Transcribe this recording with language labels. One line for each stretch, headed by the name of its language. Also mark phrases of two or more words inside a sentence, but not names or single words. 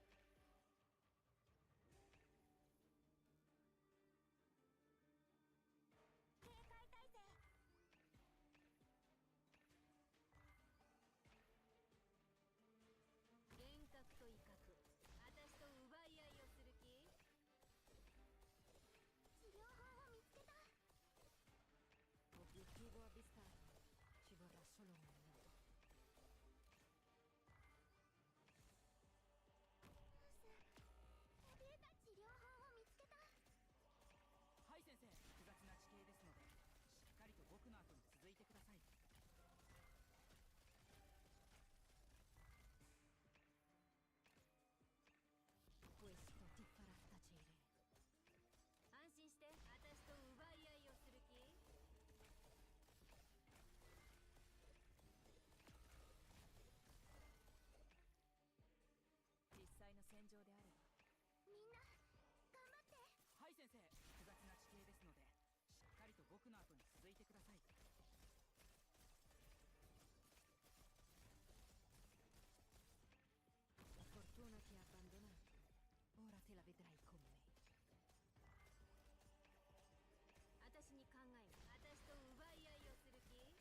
Japanese: 警戒態勢。幻覚と威嚇、私と奪い合いをする気？治療法を見つけた。
Italian: Obiettivo avvistato. Ci vorrà solo un minuto.
Japanese: 怯えた治療法を見つけた。はい先生、複雑な地形ですので、しっかりと僕の後に続いてください。
Italian: Questo ti farà tacere.
Japanese: 安心して、私と奪い合いをする気？実際の戦場であれば。みんな頑張って。はい先生、複雑な地形ですので、しっかりと僕の後に続いてください。
Italian: La fortuna ti ha abbandonato. Ora te la vedrai con me.
Japanese: 私に考えが。私と奪い合いをする気？